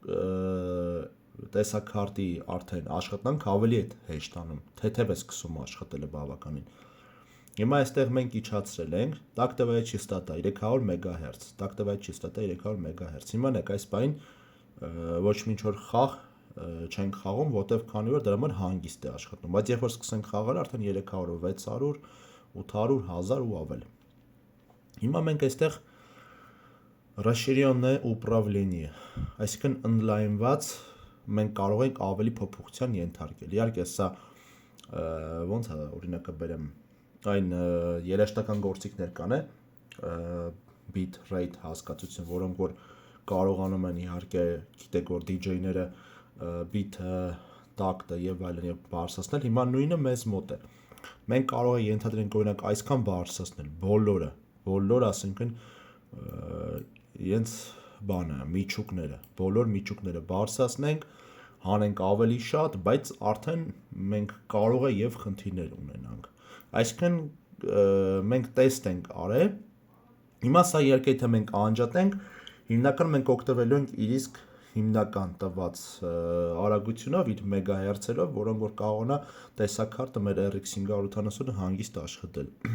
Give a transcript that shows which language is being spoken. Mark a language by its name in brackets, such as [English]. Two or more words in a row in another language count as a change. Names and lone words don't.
[Armenian] տեսակարտի արդեն աշխատանք ավելի է հեշտանում, թեթև է սկսում աշխատելը բավականին։ Հիմա այստեղ մենք իջացրել ենք, [Russian] тактовая частота [Armenian] 300 MHz, [Russian] тактовая частота [Armenian] 300 MHz, հիմա նայեք այս բային ոչ մի ինչ-որ խաղ չենք խաղում, որտեվ քանի որ դրա համար հանգիստ է աշխատում, բայց երբ որ սկսենք խաղալ, արդեն 300, 600, 800, 1000 ու ավել։ Հիմա մենք այստեղ [Russian] расширенное управление, [Armenian] այսինքն ընդլայնված մենք կարող ենք ավելի փոփոխության ենթարկել։ Իհարկե սա ոնց է օրինակը բերեմ, այն երաժշտական գործիքներ կան [English] bit rate [Armenian] հասկացություն, որոնք որ կարողանում են իհարկե գիտեք որ DJ-ները bit տակտը եւ այլն եւ բարձրացնել, հիմա նույնը մեզ մոտ է։ Մենք կարող ենք ենթադրենք օրինակ այսքան բարձրացնել բոլոր ասենքն իրենց բանը, միջուկները, բոլոր միջուկները բարձրացնենք, հանենք ավելի շատ, բայց արդեն մենք կարող է եւ խնդիրներ ունենանք։ Այսինքն մենք տեստ ենք արել, հիմա սա իհարկե եթե մենք անջատենք, հիմնական մենք օգտվելու ենք իր իսկ հիմնական տված արագությունով, իր մեգահերցերով, որոնք որ կարողանա տեսակարտը մեր RX 580-ը հանգիստ աշխատել։